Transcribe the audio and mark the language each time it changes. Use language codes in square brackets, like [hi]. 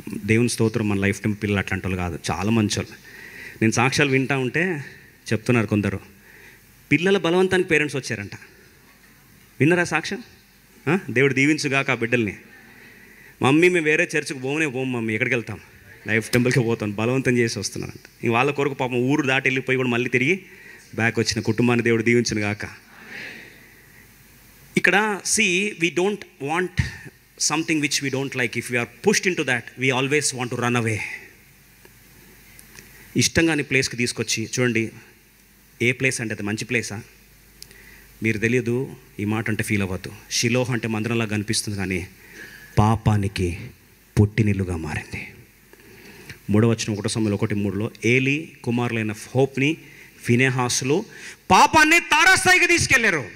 [te] దేవుని స్తోత్రం, మన లైఫ్ టైం పిల్లలు అట్లాంటి వాళ్ళు కాదు, చాలా మంచి వాళ్ళు. నేను సాక్ష్యాలు వింటా ఉంటే చెప్తున్నారు కొందరు, పిల్లల బలవంతానికి పేరెంట్స్ వచ్చారంట. విన్నారా సాక్ష్యం? దేవుడు దీవించుగాక ఆ బిడ్డల్ని. మమ్మీ మేము వేరే చర్చికి పోము మమ్మీ, ఎక్కడికి వెళ్తాం? లైఫ్ టెంపుల్కి పోతాం, బలవంతం చేసి వస్తున్నారంట. ఇంక వాళ్ళ కొరకు పాపం ఊరు దాటి వెళ్ళిపోయి కూడా మళ్ళీ తిరిగి బ్యాక్ వచ్చిన కుటుంబాన్ని దేవుడు దీవించును గాక. [en] ఇక్కడ we don't want something which we don't like. If we are pushed into that, we always want to run away. [te] ఇష్టంగాని ప్లేస్కి తీసుకొచ్చి చూడండి, ఏ ప్లేస్ అంటే అది మంచి ప్లేసా? మీరు తెలియదు, ఈ మాట అంటే ఫీల్ అవ్వద్దు. షిలోహ్ అంటే మందిరంలా కనిపిస్తుంది, కానీ పాపానికి పుట్టినిల్లుగా మారింది. 3వ వచనం 1 సమూయేలు 1:3లో ఏలీ కుమారులైన హోప్ని, ఫినెహాసులు పాపాన్ని తారాస్థాయికి తీసుకెళ్లారు.